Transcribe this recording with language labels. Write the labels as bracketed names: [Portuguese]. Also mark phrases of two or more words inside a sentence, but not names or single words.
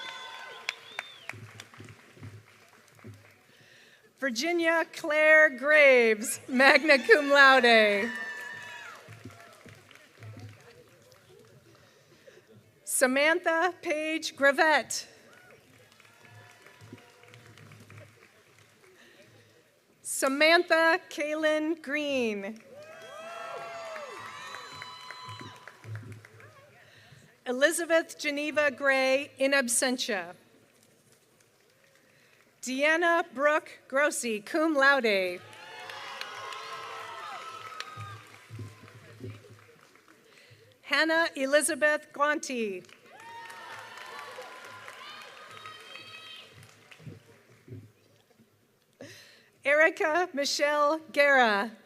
[English] Virginia Claire Graves, [Latin] magna cum laude. [English] Samantha Paige Gravette. Samantha Kaylin Green. Elizabeth Geneva Gray, [Latin] in absentia. [English] Deanna Brooke Grossi, [Latin] cum laude. [English] Hannah Elizabeth Guanti. Erica Michelle Guerra.